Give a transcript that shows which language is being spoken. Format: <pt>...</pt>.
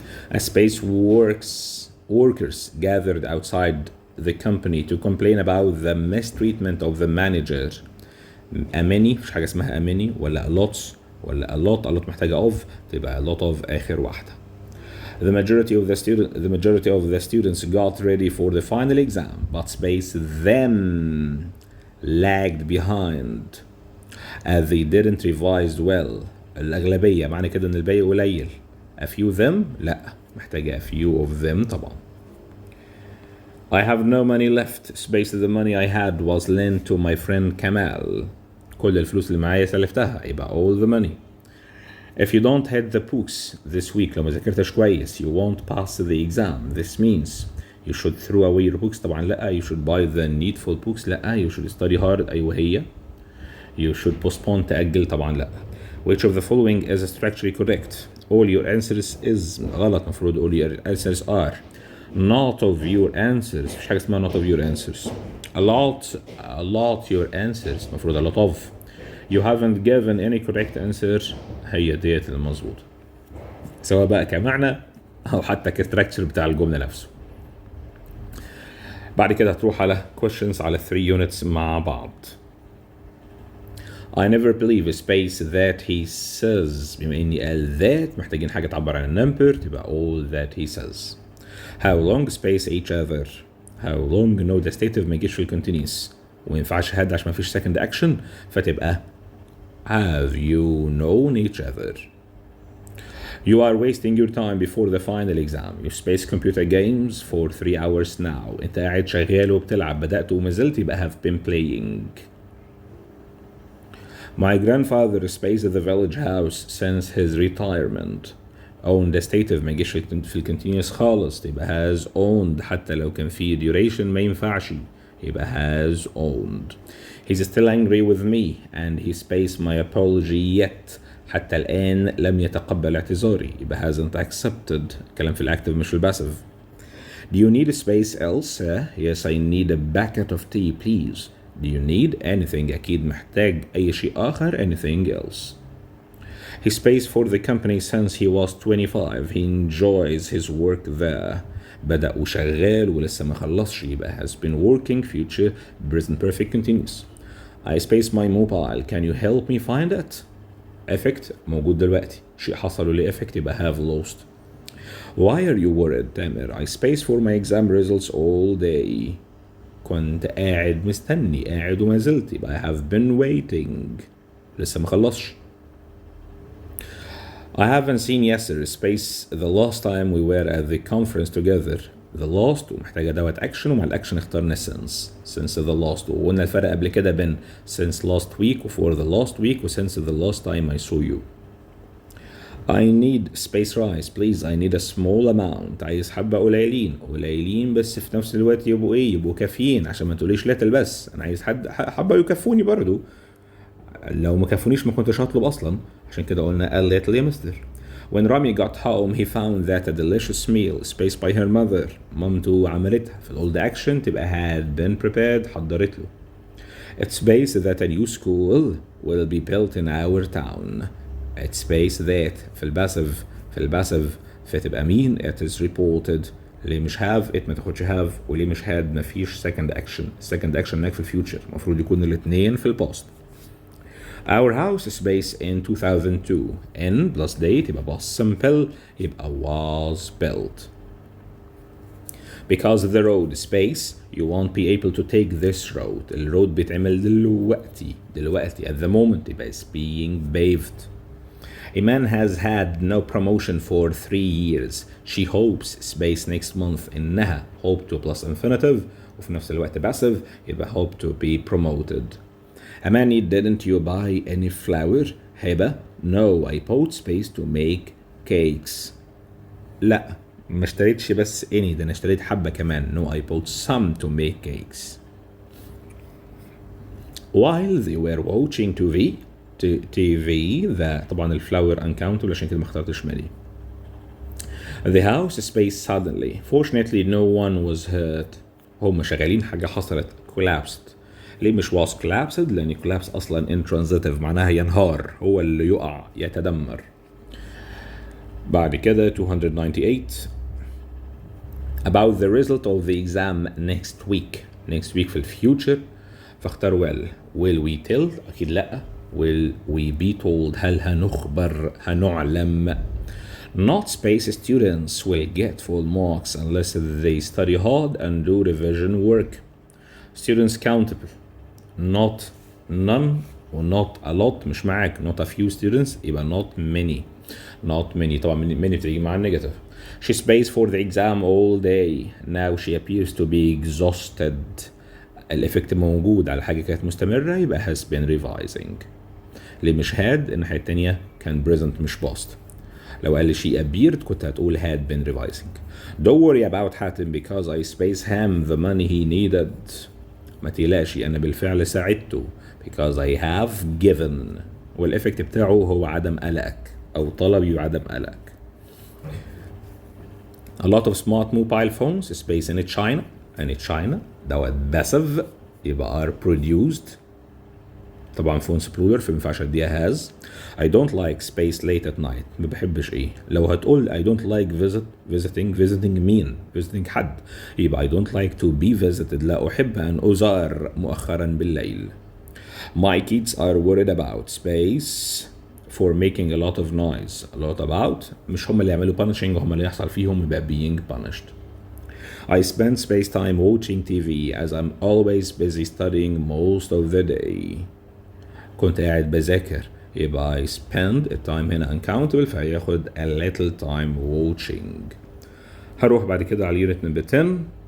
<en>A space workers gathered outside the company to complain about the mistreatment of the manager. A many</en> <ar>مش حاجة اسمها</ar> <en>a many ولا a lots ولا a lot محتاجة of تبقى a lot of آخر واحدة. The majority of the students got ready for the final exam, but space them lagged behind as they didn't revise well.</en> <ar>الأغلبية معنى كده إن الباقي قليل.</ar> <en>A few them لا محتاجة a few of them طبعا. I have no money left. Space the money I had was lent to my friend Kamal.</en> <ar>كل الفلوس اللي معايا سلفتها يبقى all the money.</ar> <en>If you don't hit the books this week</en> <ar>لو ما ذاكرتش كويس</ar> <en>you won't pass the exam. This means you should throw away your books طبعا لا. You should buy the needful books لا. You should study hard أيوة هي. You should postpone تأجل طبعا لا. Which of the following is structurally correct? All your answers is</en> <ar>غلط.</ar> <en>مفروض all your answers are. Not of your answers</en> <ar>مفيش حاجة اسمها</ar> <en>not of your answers. A lot your answers مفروض a lot of. You haven't given any correct answer</en> <ar>هي ديت المظبوطة سواء بقى كمعنى أو حتى كستراكشر بتاع الجملة نفسه. بعد كده هتروح على questions على 3 units مع بعض.</ar> <en>I never believe a space that he says.</en> <ar>بما إني قال that محتاجين حاجة تعبر عن النمبر تبقى all that he says.</ar> <en>How long space each other. How long no dative</en> <ar>ما يجيش في الكونتينيوس ومينفعش</ar> <en>had عشان مفيش second action فتبقى have you known each other. You are wasting your time before the final exam. You space computer games for 3 hours now.</en> <ar>انت قاعد شغال وبتلعب بدأت وما زلت يبقى have been playing.</ar> <en>My grandfather spaced the village house since his retirement.</en> <ar>owned dative ما يجيش في الكونتينيوس خالص تبقى has owned حتى لو كان في duration ما ينفعش يبقى has owned.</ar> <en>He's still angry with me and he spaced my apology yet.</en> <ar>حتى الآن لم يتقبل اعتذاري يبقى hasn't accepted. كلام في الأكتف مش في الباسف.</ar> <en>Do you need a space else? Yes, I need a bucket of tea please. Do you need anything?</en> <ar>أكيد محتاج أي شيء آخر.</ar> <en>Anything else. He spaced for the company since he was 25. He enjoys his work there.</en> <ar>بدأ وشغال ولسه ما خلصش يبقى</ar> <en>has been working future present perfect continuous. I spaced my mobile. Can you help me find it?</en> <ar>Effect موجود دلوقتي. شيء حصل له effect يبقى have lost.</ar> <en>Why are you worried Tamer? I spaced for my exam results all day.</en> <ar>كنت قاعد مستني قاعد وما زلت يبقى</ar> <en>I have been waiting.</en> <ar>لسه ما خلصش.</ar> <en>I haven't seen yesterday space the last time we were at the conference together. The last ومحتاجة دوت action ومع الأكشن اخترنا since the last وقلنا الفرق قبل كده بين since last week و for the last week و since the last time I saw you. I need space rice please. I need a small amount.</en> <ar>عايز حبة قليلين بس في نفس الوقت يبقوا يبقوا كافيين عشان ما تقوليش little بس. أنا عايز حبة يكفوني برضو. لو ما كفونيش ما كنتش هطلب أصلا عشان كده قلنا a little يا مستر.</ar> <en>When Rami got home he found that a delicious meal spaced by her mother.</en> <ar>مامته عملتها في الأولد أكشن تبقى</ar> <en>had been prepared</en> <ar>حضرت له.</ar> <en>It's spaced that a new school will be built in our town. It's spaced that</en> <ar>في الباسف في الباسيف فتبقى مين</ar> <en>it is reported.</en> <ar>ليه مش have it ما تاخدش have، وليه مش had ما فيش second action. second action هناك في الفيوتشر المفروض يكون الاثنين في الباست.</ar> <en>Our house is based in 2002. in plus date يبقى past simple يبقى was built. Because the road space you won't be able to take this road.</en> <ar>الرود بيتعمل دلوقتي</ar> <en>at the moment يبقى is being paved. A man has had no promotion for 3 years. She hopes space next month.</en> <ar>إنها</ar> <en>hope to plus infinitive وفي نفس الوقت passive يبقى hope to be promoted. Amani, didn't you buy any flour? Heba no I bought space to make cakes.</en> <ar>لا ما اشتريتش بس any ده انا اشتريت حبة كمان.</ar> <en>no I bought some to make cakes. While they were watching TV</en> <ar>ده طبعا الفلاور uncountable عشان كده ما اخترتش مالي.</ar> <en>The house spaced suddenly. Fortunately no one was hurt.</en> <ar>هم شغالين حاجة حصلت collapsed. ليه مش was collapsed؟ لأن collapse أصلا intransitive معناها ينهار، هو اللي يقع يتدمر. بعد كده 298 about the result of the exam next week. next week في الفيوتشر فاختار will we tell أكيد لأ.</ar> <en>will we be told</en> <ar>هل هنخبر هنعلم.</ar> <en>not space students will get full marks unless they study hard and do revision work. students countable not none و not a lot مش معاك. not a few students يبقى not many.</en> <ar>not many طبعا many بتيجي مع النيجاتيف.</ar> <en>she spaced for the exam all day. now she appears to be exhausted.</en> <ar>الإفكت موجود على حاجة كانت مستمرة يبقى has been revising. اللي مش had الناحية التانية كان present مش past. لو قال لي</ar> <en>she appeared كنت هتقول had been revising. don't worry about Hatem because I space him the money he needed.</en> <ar>ما تقلقش أنا بالفعل ساعدته</ar> <en>because I have given.</en> <ar>والإفكت بتاعه هو عدم قلقك أو طلبي وعدم قلقك.</ar> <en>a lot of smart mobile phones space in China. in China دوت passive يبقى are produced.</en> <ar>طبعا فونس بلورال فما ينفعش اديها has.</ar> <en>I don't like space late at night.</en> <ar>ما بحبش ايه.</ar> <en>لو هتقول I don't like visiting مين؟ visiting حد يبقى I don't like to be visited.</en> <ar>لا أحب أن أزار مؤخرا بالليل.</ar> <en>My kids are worried about space for making a lot of noise.</en> <ar>a lot about مش هم اللي يعملوا punishing هم اللي يحصل فيهم يبقى being punished.</ar> <en>I spend space time watching TV as I'm always busy studying most of the day.</en> <ar>كنت قاعد بذاكر يبقى</ar> <en>I spend</en> <ar>التايم هنا uncountable فهياخد a little time watching. هروح بعد كده على unit number 10.</ar>